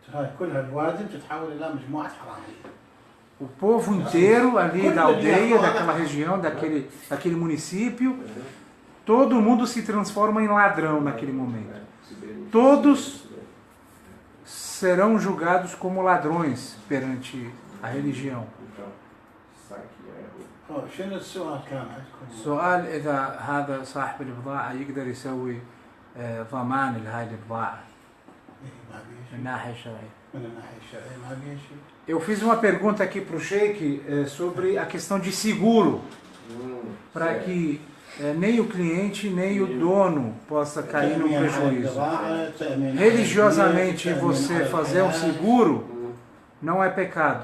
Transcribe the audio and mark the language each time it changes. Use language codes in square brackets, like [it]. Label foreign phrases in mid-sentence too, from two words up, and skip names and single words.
[pt] O povo inteiro ali da aldeia, daquela região, daquele município, todo mundo se transforma em ladrão naquele momento. Todos serão julgados como ladrões perante a religião. [ar] شنو السؤال كان عندكم؟ سؤال إذا هذا صاحب البضاعة يقدر يسوي ضمان لهذه البضاعة من الناحية الشرعية. من الناحية الشرعية ما في شيء. [pt] Eu fiz uma pergunta aqui para o Sheikh sobre a questão de seguro, para que nem o cliente nem o dono possa cair no prejuízo. Religiosamente, você fazer um seguro não é pecado.